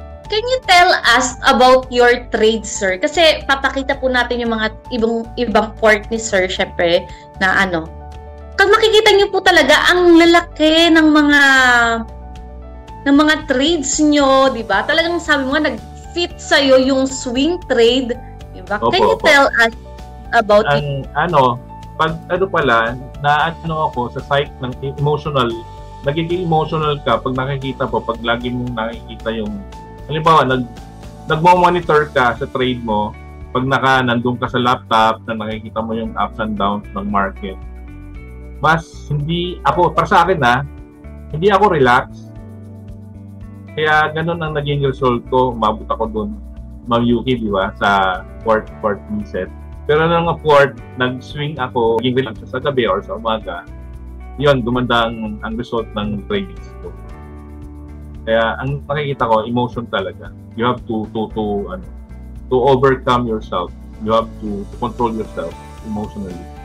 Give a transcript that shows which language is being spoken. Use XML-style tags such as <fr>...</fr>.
<en>Can you tell us about your trade, sir?</en> <tl>Kasi papakita po natin yung mga ibang port ni sir, syempre, na Kag makikita niyo po talaga ang lalaki ng mga trades niyo, di ba? Talagang sabi mo nga, nag-fit sa'yo yung swing trade, di ba?</tl> <en>Can you tell us about it?</en> <tl>Pag pala, ako sa site ng emotional, nagiging emotional ka pag nakikita po, pag lagi mong nakikita yung halimbawa, nagmo-monitor ka sa trade mo, pag nandun ka sa laptop na nakikita mo yung ups and downs ng market, para sa akin hindi ako relax. Kaya ganun ang naging result ko, umabot ako dun, Ma'am Yuki, di ba, sa fourth reset. Pero nung nag-swing ako, naging relax sa gabi or sa umaga, yun, gumanda ang result ng trades ko. Kaya ang nakikita ko, emotion talaga.</tl> <en>You have to overcome yourself. You have to control yourself emotionally.</en>